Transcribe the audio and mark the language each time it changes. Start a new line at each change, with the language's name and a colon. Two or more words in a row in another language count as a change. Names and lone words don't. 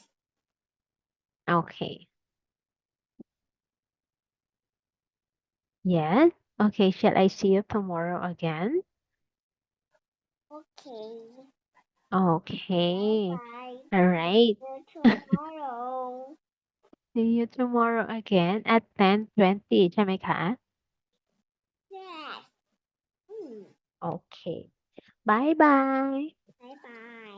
English: Okay. Yes. Okay, shall I see you tomorrow again? Okay. Bye Okay. bye. All right. Tomorrow. See you tomorrow again at 10:20
Thai: ใช่ไหมคะ?
English: Yes. Hmm. Okay. Bye bye. Bye bye.